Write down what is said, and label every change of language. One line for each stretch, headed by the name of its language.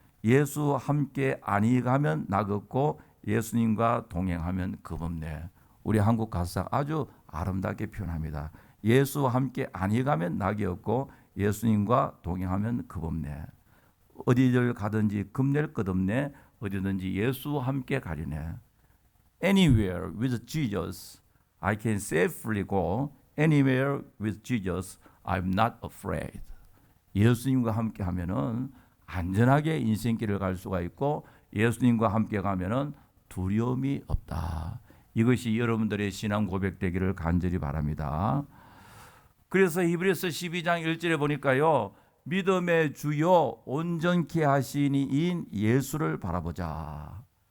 Korean: 예수 함께 아니 가면 나긋고 예수님과 동행하면 겁없네. 우리 한국 가사 아주 아름답게 표현합니다. 예수 함께 아니 가면 낙이 없고 예수님과 동행하면 겁없네. 어디를 가든지 겁낼 것 없네. 어디든지 예수와 함께 가리네.
English: Anywhere with Jesus, I can safely go. Anywhere with Jesus, I'm not afraid.
Korean: 예수님과 함께 하면은 안전하게 인생길을 갈 수가 있고 예수님과 함께 가면은 두려움이 없다. 이것이 여러분들의 신앙 고백 되기를 간절히 바랍니다. 그래서 히브리서 12장 1절에 보니까요. 믿음의 주요 온전케 하시니인 예수를 바라보자.